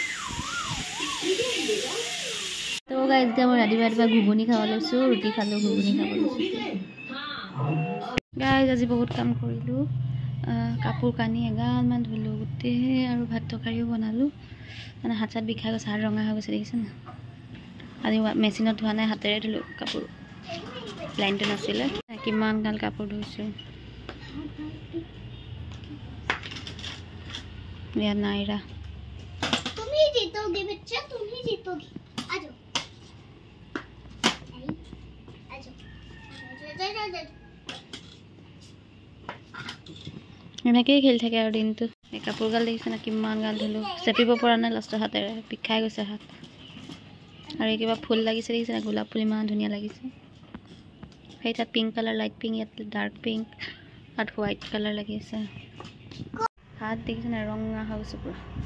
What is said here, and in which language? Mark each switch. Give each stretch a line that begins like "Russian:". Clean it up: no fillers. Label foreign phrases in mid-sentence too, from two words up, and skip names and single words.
Assamese: তো গাইজ এতিয়া মই ৰাতিপুৱা ঘুগুনি খাব লৈছোঁ ৰুটি খালোঁ ঘুগুনি খাব লৈছোঁ গাইজ আজি বহুত কাম কৰিলোঁ কাপোৰ কানি এগালমান ধুলোঁ গোটেই আৰু ভাত তৰকাৰীও বনালোঁ মানে হাত চাত বিষাই গৈছে হাত ৰঙা হৈ গৈছে দেখিছে না আজি মেচিনত ধোৱা নাই হাতেৰে ধুলোঁ কাপোৰ লাইনটো নাছিলে কিমান গাল কাপোৰ ধুইছোঁ या नायरा
Hindi: तुम ही जीतोगे बच्चा तुम ही जीतोगे आ जाओ आ जाओ
Assamese: এনেকৈ খেলি থাকে আৰু দিনটো এই কাপোৰ গাল দেখিছে না কিমান গাল ধুলোঁ চেপিব পৰা নাই লাষ্টৰ হাতেৰে বিষাই গৈছে হাত আৰু এই কিবা ফুল লাগিছে দেখিছে না গোলাপ ফুল ইমান ধুনীয়া লাগিছে সেই তাত
English: pink colour light pink
Assamese: ইয়াত
English: dark pink
Assamese: আৰু
English: white colour
Assamese: লাগি আছে হাত দেখিছে না ৰঙা হৈ গৈছে পুৰা